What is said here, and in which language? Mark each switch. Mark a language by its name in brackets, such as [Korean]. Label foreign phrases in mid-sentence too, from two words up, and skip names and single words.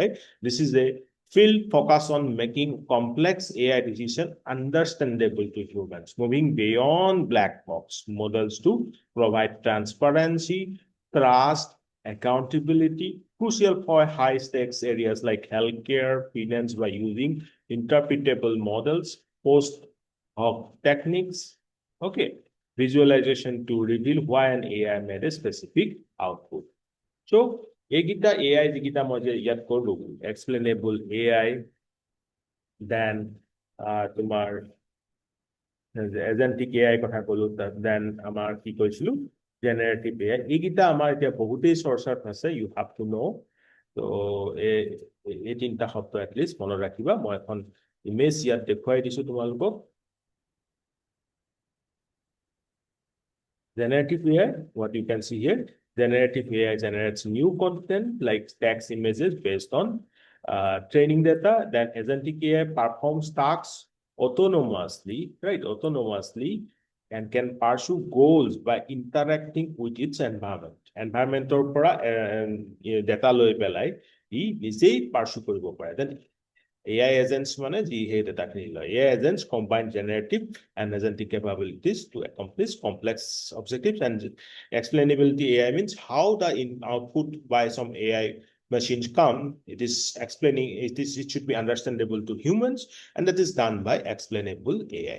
[English] This is a field focused on making complex AI decisions understandable to humans, moving beyond black box models to provide transparency, trust, accountability, crucial for high-stakes areas like healthcare, finance by using interpretable models, post-hoc techniques, okay, visualization to reveal why an AI made a specific output. So, [Assamese] এইকেইটা AI যিকেইটা মই যে ইয়াত ক'লো, [English] explainable AI, [Assamese] then তোমাৰ [English] agentic AI [Assamese] কথা ক'লো, then আমাৰ কি কৈছিলো [English] generative AI, [Assamese] এইকেইটা আমাৰ এতিয়া বহুতেই চৰ্চাত আছে, [English] you have to know'. [Assamese] তো এই তিনিটা শব্দ এটলিষ্ট মনত ৰাখিবা। মই এখন ইমেজ ইয়াত দেখুৱাই দিছো তোমালোকক। [English] Generative AI, what you can see here, generative AI generates new content like text images based on training data. Then agentic AI performs tasks autonomously, right? Autonomously, and can pursue goals by interacting with its environment. [Assamese] Environmentor পৰা data লৈ পেলাই ই নিজেই pursue কৰিব পাৰে। [English] Then AI agents [Assamese] মানে যি সেই ডেটাখিনি লয়। [English] AI agents combine generative and agentic capabilities to accomplish complex objectives. And explainability AI means how the output by some AI machines come. It is explaining, it should be understandable to humans, and that is done by explainable AI.